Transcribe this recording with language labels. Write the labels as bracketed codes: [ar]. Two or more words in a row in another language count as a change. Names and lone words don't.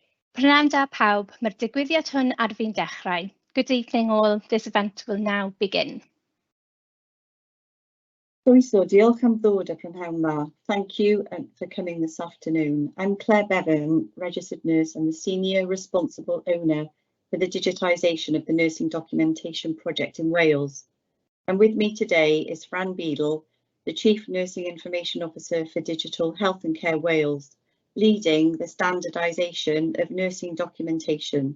[cy] Prynawn da pawb, mae'r digwyddiad hwn ar fi'n dechrau. [en] Good evening all, this event will now begin. [cy] Croeso, diolch am ddod y prynhawn ma. [en] Thank you for coming this afternoon. I'm Claire Bevan, registered nurse and the senior responsible owner for the digitisation of the nursing documentation project in Wales. And with me today is Fran Beadle, the Chief Nursing Information Officer for Digital Health and Care Wales, leading the standardization of nursing documentation.